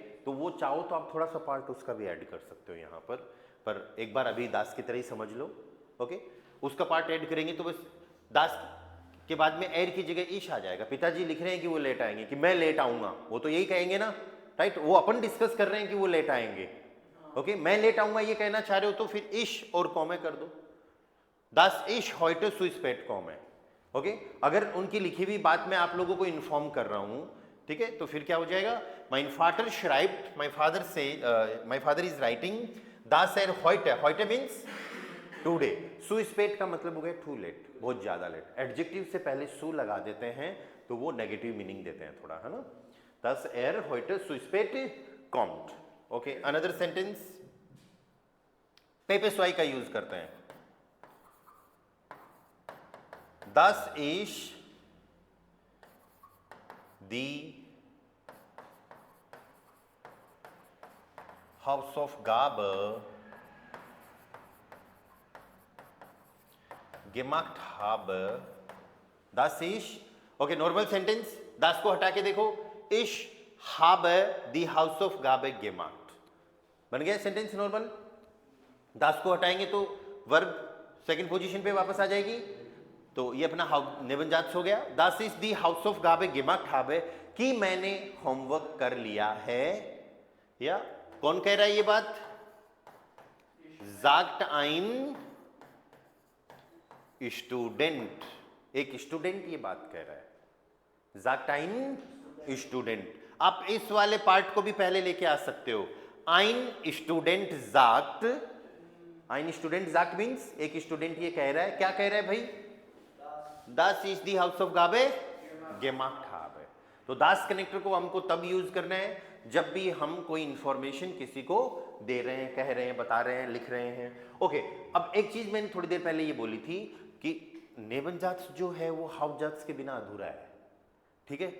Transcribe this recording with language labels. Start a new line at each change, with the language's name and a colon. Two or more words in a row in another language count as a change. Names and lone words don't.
Hindi: तो वो चाहो तो आप थोड़ा सा पार्ट उसका भी ऐड कर सकते हो यहाँ पर एक बार अभी दास की तरह ही समझ लो, ओके। उसका पार्ट ऐड करेंगे तो बस दास के बाद में ऐड की जगह ईश आ जाएगा। पिताजी लिख रहे हैं कि वो लेट आएंगे, कि मैं लेट आऊंगा, वो तो यही कहेंगे ना, राइट। वो अपन डिस्कस कर रहे हैं कि वो लेट आएंगे, ओके। मैं लेट आऊंगा ये कहना चाह रहे हो तो फिर इश और कॉमे कर दो।
German: Das ich heute zu spät komme,
Hindi: ओके। अगर उनकी लिखी हुई बात में आप लोगों को इन्फॉर्म कर रहा हूं, ठीक है, तो फिर क्या हो जाएगा,
German: mein Vater schreibt, mein Vater
English: is writing,
German: dass heute
English: means today,
German: zu spät
Hindi: का मतलब हो गया
English: too late,
Hindi: बहुत ज्यादा लेट। एडजेक्टिव से पहले सु लगा देते हैं तो वो नेगेटिव मीनिंग देते हैं थोड़ा, है ना।
German: dass heute zu spät kommt,
Hindi: ओके।
English: another sentence
Hindi: पेपे स्वाई का यूज करते हैं,
German: Das ich die Hausaufgabe gemacht habe, das ich,
Hindi: ओके,
English: normal sentence,
Hindi: das को हटा के देखो,
German: ich habe die Hausaufgabe gemacht,
Hindi: बन गया
English: sentence normal.
Hindi: das को हटाएंगे तो वर्ब
English: second position
Hindi: पे वापस आ जाएगी, तो ये अपना नेबनजात हो गया।
German: Das ist die Hausaufgabe gemacht habe,
Hindi: कि मैंने होमवर्क कर लिया है। या कौन कह रहा है ये बात,
German: sagt ein Student,
Hindi: एक स्टूडेंट ये बात कह रहा है,
German: sagt ein Student।
Hindi: आप इस वाले पार्ट को भी पहले लेके आ सकते हो,
German: ein Student sagt, ein Student sagt
Hindi: मीन्स एक स्टूडेंट ये कह रहा है, क्या कह रहा है भाई,
German: Das ist die Hausaufgabe gemacht habe।
Hindi: तो das कनेक्टर को हमको तब यूज करना है जब भी हम कोई इंफॉर्मेशन किसी को दे रहे हैं, कह रहे हैं, बता रहे हैं, लिख रहे हैं, ओके। अब एक चीज मैंने थोड़ी देर पहले ये बोली थी कि नेबनजात जो है वो हाउजात के बिना अधूरा है, ठीक है।